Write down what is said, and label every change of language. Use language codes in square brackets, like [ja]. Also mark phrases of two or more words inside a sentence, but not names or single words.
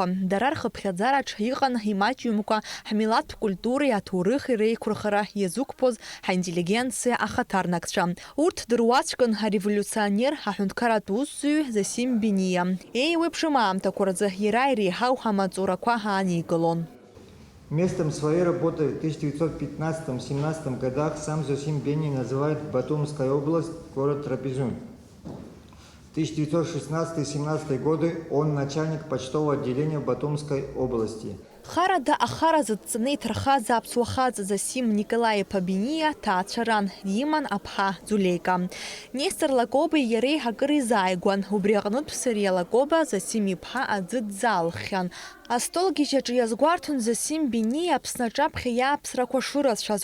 [ab] Дара рхыԥхьаӡараҿ иҟан имаҷҩымкәа ҳмилаҭтә культуреи аҭоурыхи реиқәырхара иазықәԥоз ҳаинтеллигенциа ахаҭарнакцәа. Урҭ дыруаӡәкын ареволюционер аҳәынҭқарратә усзуҩ Зосим Бениа. Еиуеиԥшым аамҭақәа рзы иара иреиҳау ҳамаҵурақәа ааникылон. [ru] Местом своей работы в 1915-17 годах сам Зосим Бениа называет Батумская область, город Трапезунд. В 1916-17 годы он начальник почтового отделения Батумской области. [ab] Харада ахара зыдҵаны иҭархаз аԥсуа хаҵа Зосим Николаи-иԥа Бениа ҭаацәа ран иман аԥҳа Ӡулеика. Нестор Лакобеи иареи акыр изааигәан. Убри аҟнытә Сариа Лакоба Зосим-иԥҳа аӡы дзаалххьан. Астолгьежь аҿы иазгәарҭон Зосим Бениа Аԥсны аҿаԥхьа иааԥсрақәа шырацәаз.